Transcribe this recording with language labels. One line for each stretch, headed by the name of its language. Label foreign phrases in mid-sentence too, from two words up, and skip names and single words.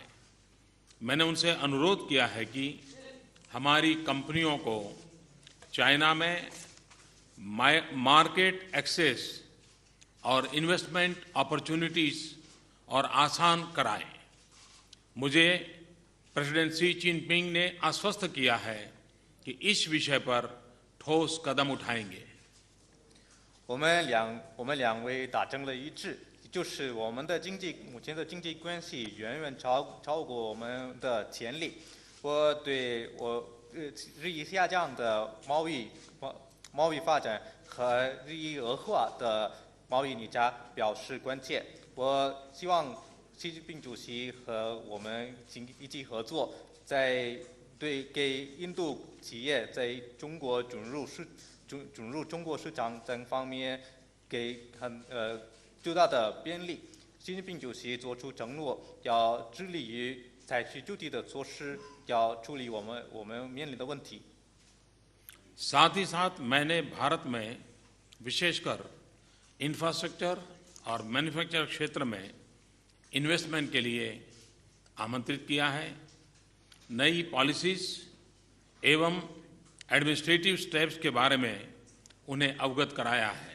Hindi: मैंने उनसे अनुरोध किया है कि हमारी कंपनियों को चाइना में
English: market access
Hindi: और
English: investment opportunities
Hindi: और आसान कराएं। मुझे प्रेसिडेंट शी जिनपिंग ने आश्वस्त किया है कि इस विषय पर ठोस कदम उठाएंगे।
Chinese: 我们两位达成了一致， 就是我们的目前的经济关系远远超过我们的潜力。我对日益下降的贸易发展和日益恶化的贸易逆差表示关切。我希望习近平主席和我们一起合作，给印度企业在中国准入中国市场等方面给最大的便利。习近平主席作出承诺，要致力于采取具体的措施，要处理我们面临的问题。
Hindi: साथ ही साथ मैंने भारत में विशेषकर इंफ्रास्ट्रक्चर और मैन्युफैक्चर क्षेत्र में इन्वेस्टमेंट के लिए आमंत्रित किया है। नई पॉलिसीज एवं
English: administrative steps
Hindi: के बारे में उन्हें अवगत कराया है।